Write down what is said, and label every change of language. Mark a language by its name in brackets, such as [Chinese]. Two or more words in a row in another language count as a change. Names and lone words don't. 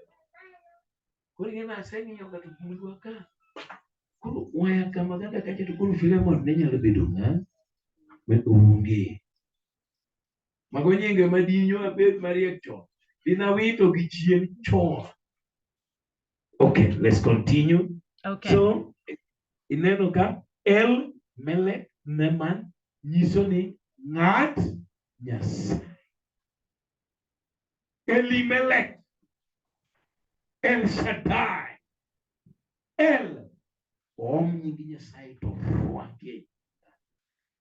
[Luo (Kenya and Tanzania)] Koro ng'e aseng'iyo ka to gundwa ka. Koro waya ka maganda kacha to koro Filemon ne nyalo bedo ng'a? Onge. Mago nyinge madinyo abed mariek chon. Dinawito gi chien chon. [English] Okay, let's continue. Okay. So, [Luo (Kenya and Tanzania)] ineno ka El Melech Neman nyiso ni ng'at Nyasaye. Elimelech, El Shaddai, El om nying Nyasaye to rwake.